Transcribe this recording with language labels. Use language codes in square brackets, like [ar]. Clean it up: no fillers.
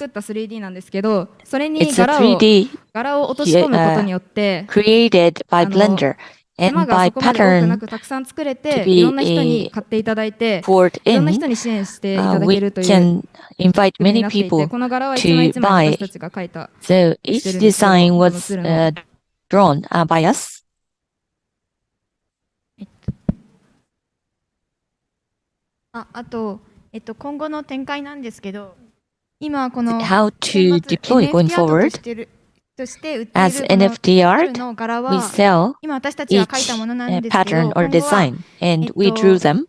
[en] It's a 3D created by Blender and by pattern to be poured in. We can invite many people to buy. So each design was drawn by us. [ja] あと、今後の展開なんですけど、今この [en] How to deploy going forward. As NFT art, we sell each pattern or design, and we drew them.